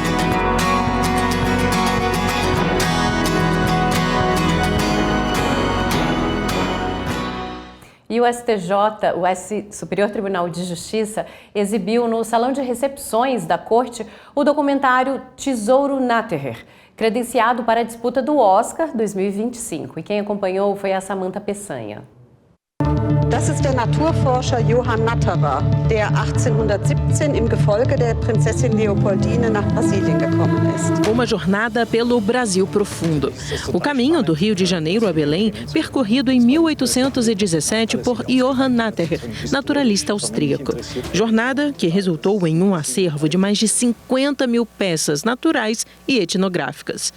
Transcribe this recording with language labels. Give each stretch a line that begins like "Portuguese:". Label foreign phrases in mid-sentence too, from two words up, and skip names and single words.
Portuguese: E o STJ, o Superior Tribunal de Justiça, exibiu no Salão de Recepções da Corte o documentário Tesouro Natterer, credenciado para a disputa do Oscar 2025. E quem acompanhou foi a Samantha Peçanha.
German: Das ist der Naturforscher Johann Natterer, der 1817 im Gefolge der Prinzessin Leopoldine nach Brasilien gekommen ist.
Portuguese: Uma jornada pelo Brasil profundo. O caminho do Rio de Janeiro a Belém, percorrido em 1817 por Johann Natterer, naturalista austríaco. Jornada que resultou em um acervo de mais de 50 mil peças naturais e etnográficas.